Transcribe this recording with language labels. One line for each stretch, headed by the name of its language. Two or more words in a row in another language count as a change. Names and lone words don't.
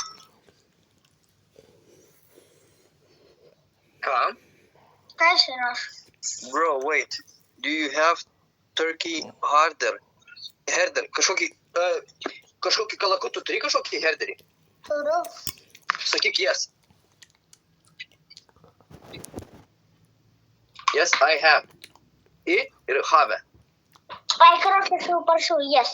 Lithuanian: Ką? Ką įsirašo?
English: Bro, wait. Do you have turkey herder?
Lithuanian: Kažkokį kalakutų turi kažkokį herderį? Turiu.
English: Sakyk yes. Yes, I have.
Lithuanian: Ir have. Ai, karočiui, aš jau parašiau, yes.